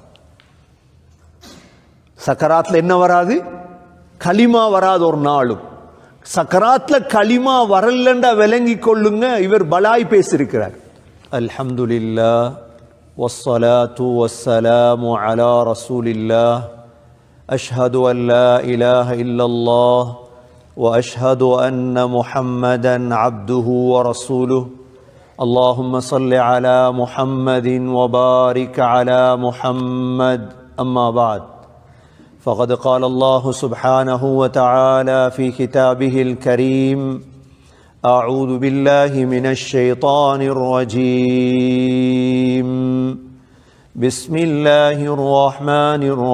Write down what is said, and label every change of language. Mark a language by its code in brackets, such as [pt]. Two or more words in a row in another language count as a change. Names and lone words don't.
[ta] சக்கராத்துல என்ன வராது? களிமா வராது. ஒரு நாளும் சக்கராத்துல களிமா வரலண்டா விளங்கி கொள்ளுங்க, இவர் பலாய் பேசியிருக்கிறார். [ar] الحمد لله والصلاة والسلام على رسول الله أشهد أن لا إله إلا الله وأشهد أن محمدا عبده ورسوله اللهم صل على محمد وبارك على محمد أما بعد فقد قال الله سبحانه وتعالى في كتابه الكريم أعوذ بالله من الشيطان الرجيم بسم الله الرحمن